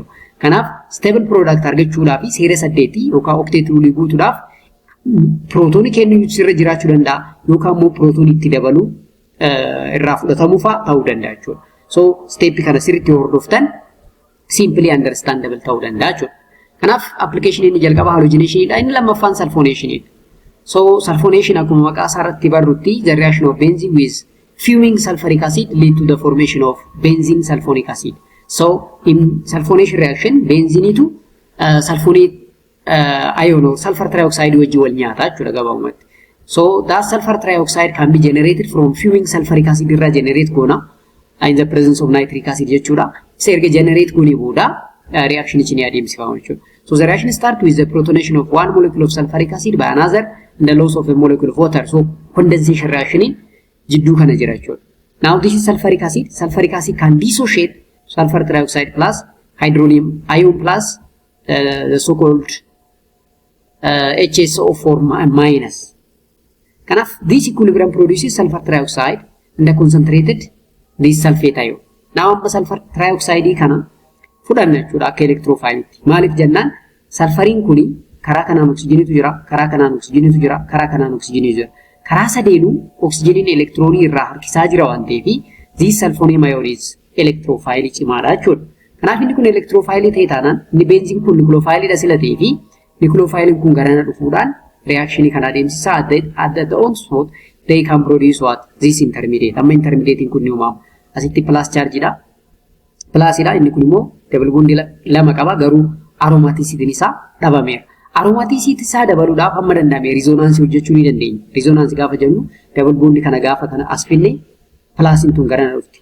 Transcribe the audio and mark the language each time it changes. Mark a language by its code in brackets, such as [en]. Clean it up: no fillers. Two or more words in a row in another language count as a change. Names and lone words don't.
[om] Kanaaf [en] stable product [om] argachuudhaaf seera 8 yookaan [en] octet rule [om] guutuudhaaf protonii kennu sirra jiraachuu danda'a yookaan immoo protonii itti dabaluu irraa fudhatamuu fa'aa ta'uu danda'a jechuudha. So step kana sirriitti hordoftan [en] simply understandable [om] ta'uu danda'a jechuudha. Kanaaf application inni jalqaba halogenation dha, inni lammaffaan sulfonation. [en] So sulfonation [om] akkuma maqaa isaa irratti barrutti [en] the reaction of benzene with fuming sulfuric acid lead to the formation of benzene sulfonic acid. So in sulfonation reaction benzene to sulfonate ion or sulfur trioxide [om] wajji wal nyaata jechuudha gabaabumatti. [en] So that sulfur trioxide can be generated from fuming sulfuric acid [om] irraa generate goona [en] in the presence of nitric acid jechuudha. Isa erga generate goonee booda reaction ichi ni adeemsifama jechuudha. So the reaction starts with the protonation of one molecule of sulfuric acid by another and the loss of a molecule of water. [om] So condensation reaction jidduu kana jira jechuudha. [en] Now this is sulfuric acid. Sulfuric acid can dissociate sulfur trioxide plus hydronium ion plus the so-called HSO4 minus. Kanaaf this equilibrium produces sulfur trioxide and the concentrated this sulfate ion. [om] Now amma sulfur trioxide kana fudhanna jechuudha [en] akka electrophile. [om] Maaliif jennaan sulfuriin kuni karaa kanaan oksijiniitu jira, karaa kanaan oksijiniitu jira, karaa kanaan oksijiniitu jira. Karaa sadeenuu oksijiniin elektronii irraa harkisaa jira waan ta'eef [en] this sulfonium ion is electrophile [om] cimaadha jechuudha. Kanaaf inni kun electrophile ta'e taanaan inni benzene kun nucleophile dha sila ta'ee fi nucleophile kun garana dhufuudhaan reaction kana adeemsisaa [en] at the onset they can produce what this intermediate. [om] Amma intermediate kun ni uumamu. Asitti plus charge dha. Plus dha inni kun immoo [en] double bond [om] lama qaba garuu aromaticity isaa dhabameera. Aromaticity isaa dabaluudhaaf amma danda'ame resonance hojjechuu ni dandeenya. Resonance gaafa jennu [en] double bond [om] kana gaafa kana as finne plus tun garana dhufti.